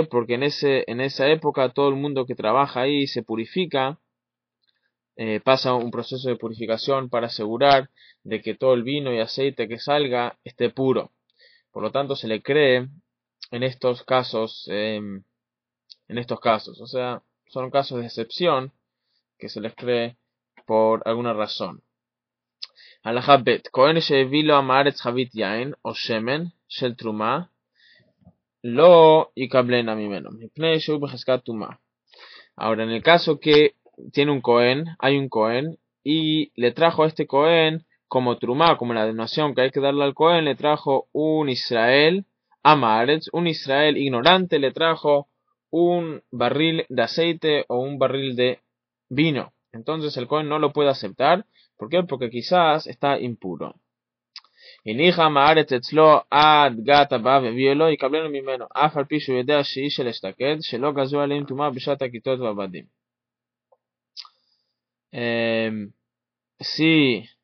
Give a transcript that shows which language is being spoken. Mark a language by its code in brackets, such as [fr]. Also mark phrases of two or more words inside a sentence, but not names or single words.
[es] Porque en esa época todo el mundo que trabaja ahí se purifica, pasa un proceso de purificación para asegurar de que todo el vino y aceite que salga esté puro. Por lo tanto, se le cree en estos casos, o sea, son casos de excepción que se les cree por alguna razón. [he] הלכה ב' כהן שהביא לו המארץ חבית יין או שמן של תרומה לא יקבלנה ממנו מפני שהוא בחזקת טומאה. [es] Ahora, en el caso que tiene hay un Cohen, y le trajo a este Cohen como trumá, como la donación que hay que darle al Cohen, le trajo un Israel Amaretz, un Israel ignorante, le trajo un barril de aceite o un barril de vino. Entonces el Cohen no lo puede aceptar. ¿Por qué? Porque quizás está impuro. [he] הניחה המארץ אצלו עד גת הבא והביאו לו יקבלנו ממנו אף על פי שהוא יודע שהיא של אשתקד שלא גזו עליהם טומאה בשעת הכיתות והעבדים. [es] Sí,